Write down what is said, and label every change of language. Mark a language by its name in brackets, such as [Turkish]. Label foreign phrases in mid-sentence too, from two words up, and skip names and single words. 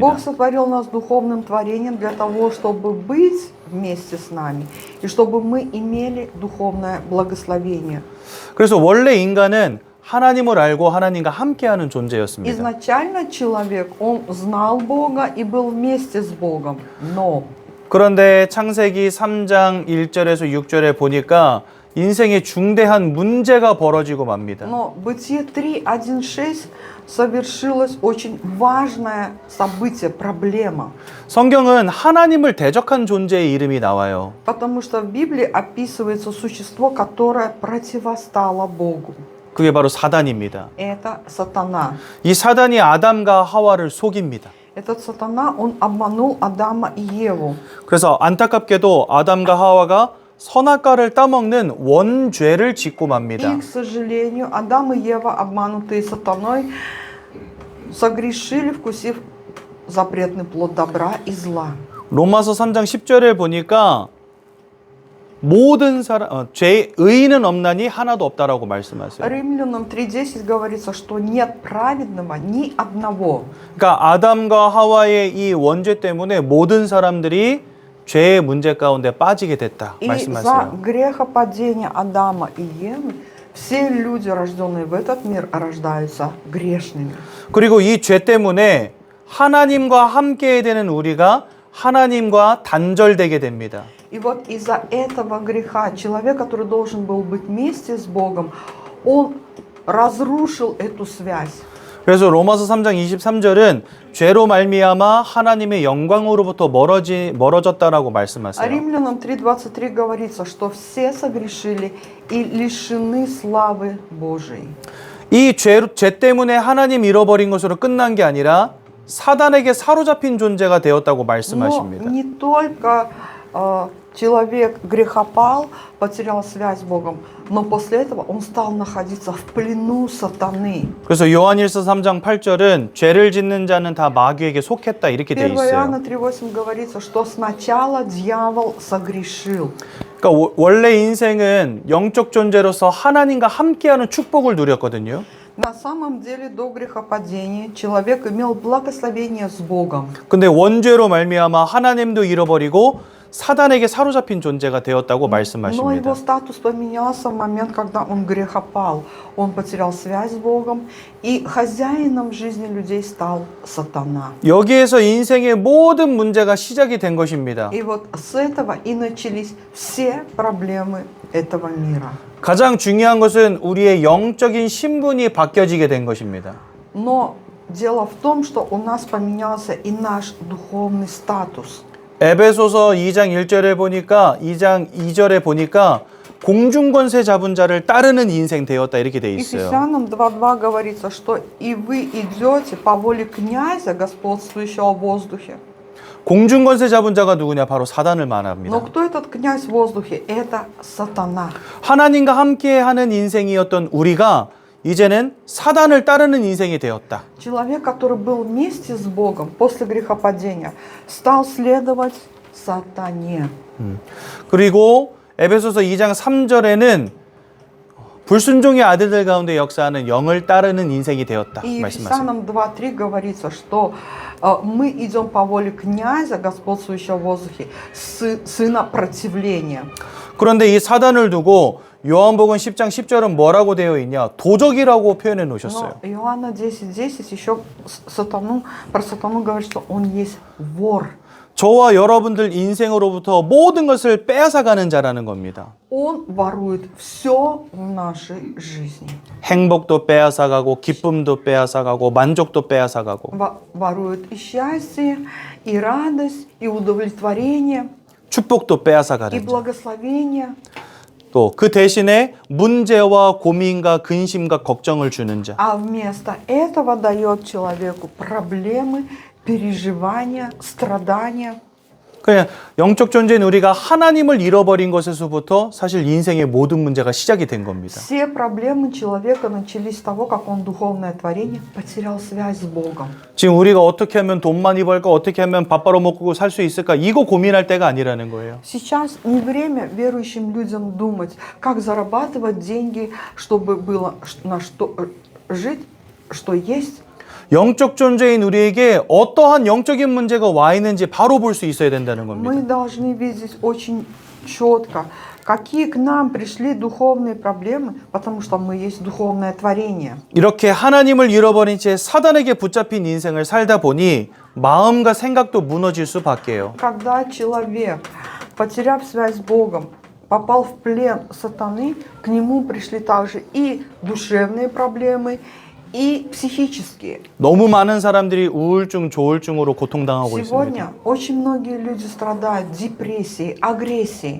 [Russian] Бог сотворил нас духовным творением для того, чтобы быть вместе с нами и чтобы мы имели духовное благословение. [Korean] 그래서 원래 인간은 하나님을 알고 하나님과 함께하는 존재였습니다. [Russian] Изначально человек, он знал Бога и был вместе с Богом, но [Korean] 그런데 창세기 3장 1절에서 6절에 보니까 인생에 중대한 문제가 벌어지고 맙니다. [Russian] Но Бытие 3:1-6 совершилось очень важное событие, проблема. [Korean] 성경은 하나님을 대적한 존재의 이름이 나와요. [Russian] Потому что в Библии описывается существо, которое противостало Богу. [Korean] 그게 바로 사단입니다. [Russian] Это сатана. [Korean] 이 사단이 아담과 하와를 속입니다. [Russian] Этот сатана, он обманул Адама и Еву. [Korean] 그래서 안타깝게도 아담과 하와가 선악과를 따먹는 원죄를 짓고 맙니다. [Russian] И, к сожалению, Адам и Ева, обманутые сатаной, согрешили, вкусив запретный плод добра и зла. [Korean] 로마서 3장 10절에 보니까 모든 사람 의인은 없나니 하나도 없다라고 말씀하세요. [Russian] Римлянам 3:10 говорится, что нет праведного ни одного. [Korean] 그러니까 아담과 하와의 이 원죄 때문에 모든 사람들이 죄의 문제 가운데 빠지게 됐다 [Russian] И за [Korean] 말씀하세요. [Russian] грехопадение Адама и Евы все люди, рожденные в этот мир, рождаются грешными. [Korean] 그리고 이 죄 때문에 하나님과 함께 되는 우리가 하나님과 단절되게 됩니다. [Russian] И вот из-за этого греха человек, который должен был быть вместе с Богом, он разрушил эту связь. [Korean] 그래서 로마서 3장 23절은 죄로 말미암아 하나님의 영광으로부터 멀어졌다라고 [Russian] А [Korean] 말씀하세요. [Russian] Римлянам 3:23 говорится, что все согрешили и лишены славы Божией. [Korean] 이 죄 때문에 하나님 잃어버린 것으로 끝난 게 아니라 사단에게 사로잡힌 존재가 되었다고 [Russian] Но [Korean] 말씀하십니다. [Russian] не только человек грехопал, потерял связь с Богом, но после этого он стал находиться в плену сатаны. [Korean] 그래서 요한일서 3장 8절은 죄를 짓는 자는 다 마귀에게 속했다 이렇게 돼 [Russian] 1 Иоанна [Korean] 있어요. [Russian] 3:8 говорится, что сначала дьявол согрешил. [Korean] 그러니까 원래 인생은 영적 존재로서 하나님과 함께하는 축복을 누렸거든요. [Russian] На самом деле до грехопадения человек имел благословение с Богом. [Korean] 근데 원죄로 말미암아 하나님도 잃어버리고 사단에게 사로잡힌 존재가 되었다고 [Russian] Но [Korean] 말씀하십니다. [Russian] его статус поменялся в момент, когда он грехопал. Он потерял связь с Богом, и хозяином жизни людей стал сатана. [Korean] 여기에서 인생의 모든 문제가 시작이 된 것입니다. [Russian] И вот с этого и начались все проблемы этого мира. [Korean] 가장 중요한 것은 우리의 영적인 신분이 바뀌어지게 된 것입니다. [Russian] Но дело в том, что у нас поменялся и наш духовный статус. [Korean] 에베소서 2장 1절에 보니까 2장 2절에 보니까 공중권세 잡은 자를 따르는 인생 되었다 이렇게 돼 있어요. [Russian] Ефесянам 2:2 говорится, что и вы идете по воле князя, господствующего в воздухе. [Korean] 공중권세 잡은 자가 누구냐? 바로 사단을 [Russian] Но [Korean] 말합니다. [Russian] кто этот князь в воздухе? Это сатана. [Korean] 하나님과 함께하는 인생이었던 우리가 이제는 사단을 따르는 인생이 되었다. [Russian] Человек, который был вместе с Богом после грехопадения, стал следовать сатане. [Korean] 그리고 에베소서 2장 3절에는 불순종의 아들들 가운데 역사하는 영을 따르는 인생이 되었다 [Russian] И [Korean] 말씀하세요. [Russian] Ефесянам 2:3 говорится, что мы идем по воле князя, господствующего в воздухе, сына противления. [Korean] 그런데 이 사단을 두고 요한복음 10장 10절은 뭐라고 되어 있냐? 도적이라고 표현해 놓으셨어요. [Russian] Но Иоанна 10:10 еще про сатану говорит, что он есть вор. [Korean] 저와 여러분들 인생으로부터 모든 것을 빼앗아가는 자라는 겁니다. [Russian] Он ворует все в нашей жизни. [Korean] 행복도 빼앗아가고 기쁨도 빼앗아가고 만족도 빼앗아가고 [Russian] Ворует и счастье, и радость, и удовлетворение, [Korean] 축복도 [Russian] и [Korean] 빼앗아가는 자. [Russian] благословение. [Korean] 또 그 대신에 문제와 고민과 근심과 걱정을 주는 자. [Russian] А вместо этого дает человеку проблемы, переживания, страдания. [Korean] 그냥 영적 존재인 우리가 하나님을 잃어버린 것에서부터 사실 인생의 모든 문제가 시작이 된 겁니다. [Russian] Все проблемы человека начались с того, как он духовное творение потерял связь с Богом. [Korean] 지금 우리가 어떻게 하면 돈 많이 벌까, 어떻게 하면 밥 벌어먹고 살 수 있을까, 이거 고민할 때가 아니라는 거예요. [Russian] Сейчас не время верующим людям думать, как зарабатывать деньги, чтобы было на что жить, что есть. [Korean] 영적 존재인 우리에게 어떠한 영적인 문제가 와 있는지 바로 볼 수 있어야 된다는 [Russian] Мы [Korean] 겁니다. [Russian] должны видеть очень четко, какие к нам пришли духовные проблемы, потому что мы есть духовное творение. [Korean] 이렇게 하나님을 잃어버린 채 사단에게 붙잡힌 인생을 살다 보니 마음과 생각도 무너질 수밖에요. [Russian] Когда человек, потеряв связь с Богом, попал в плен сатаны, к нему пришли также и душевные проблемы, и психические. [Korean] 너무 많은 사람들이 우울증, 조울증으로 고통당하고 있습니다. [Russian] Сегодня очень многие люди страдают депрессией, агрессией,